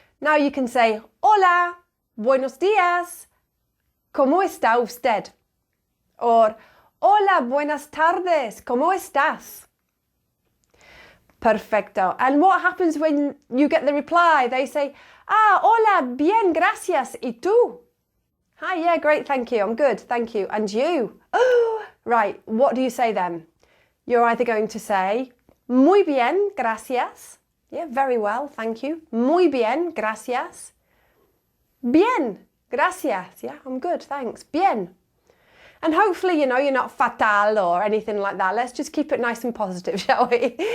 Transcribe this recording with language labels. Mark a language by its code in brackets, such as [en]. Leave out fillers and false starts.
[en] Now you can say, [es] hola, buenos días, ¿cómo está usted? Or, hola, buenas tardes, ¿cómo estás? Perfecto. [en] And what happens when you get the reply? They say, [es] hola, bien, gracias. ¿Y tú? [en] Hi, yeah, great, thank you. I'm good, thank you. And you? Oh, right, what do you say then? You're either going to say, [es] muy bien, gracias. [en] Yeah, very well, thank you. [es] Muy bien, gracias. Bien, gracias. [en] Yeah, I'm good, thanks. Bien. And hopefully, you know, you're not fatal or anything like that. Let's just keep it nice and positive, shall we?